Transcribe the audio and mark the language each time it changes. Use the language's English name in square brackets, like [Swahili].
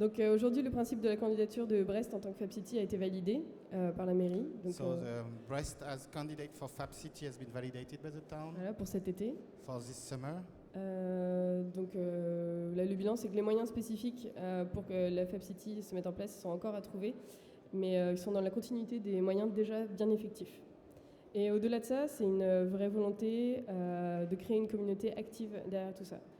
[French] donc aujourd'hui, le principe de la candidature de Brest en tant que FabCity a été validé par la mairie. Donc, [English] so the Brest as candidate for FabCity has been validated by the town. [French] Voilà, pour cet été. [English] For this summer. [French] Donc là, le bilan, c'est que les moyens spécifiques pour que la FabCity se mette en place sont encore à trouver, mais ils sont dans la continuité des moyens déjà bien effectifs. Et au-delà de ça, c'est une vraie volonté de créer une communauté active derrière tout ça.